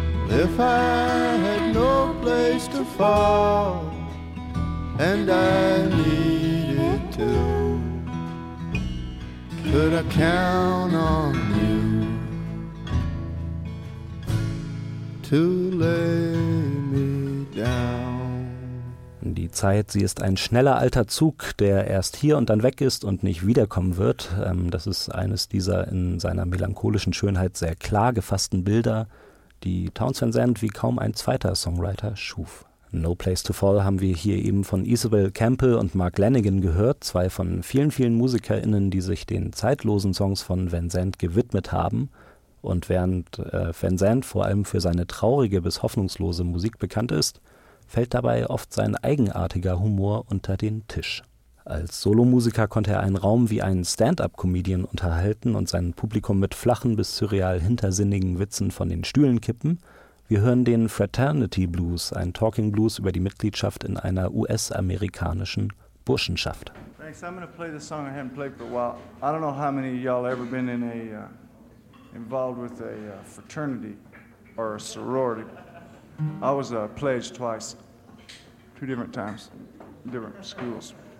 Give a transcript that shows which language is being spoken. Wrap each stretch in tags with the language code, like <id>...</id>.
<en>If I had no place to fall and I needed to, could I count on you to lay me down?</en> <de>Die Zeit, sie ist ein schneller alter Zug, der erst hier und dann weg ist und nicht wiederkommen wird. Das ist eines dieser in seiner melancholischen Schönheit sehr klar gefassten Bilder, die Townsend Zandt wie kaum ein zweiter Songwriter schuf. No Place to Fall haben wir hier eben von Isabel Campbell und Mark Lanegan gehört, zwei von vielen, vielen MusikerInnen, die sich den zeitlosen Songs von Van Zandt gewidmet haben. Und während Van Zandt vor allem für seine traurige bis hoffnungslose Musik bekannt ist, fällt dabei oft sein eigenartiger Humor unter den Tisch. Als Solomusiker konnte er einen Raum wie einen Stand-up-Comedian unterhalten und sein Publikum mit flachen bis surreal hintersinnigen Witzen von den Stühlen kippen. Wir hören den Fraternity Blues, ein Talking Blues über die Mitgliedschaft in einer US-amerikanischen Burschenschaft.</de> <en>Thanks, I'm gonna play the song I haven't played for a while. I don't know how many of y'all ever been in a involved with a fraternity or a sorority. I was a pledge twice, two different times, different schools.</en>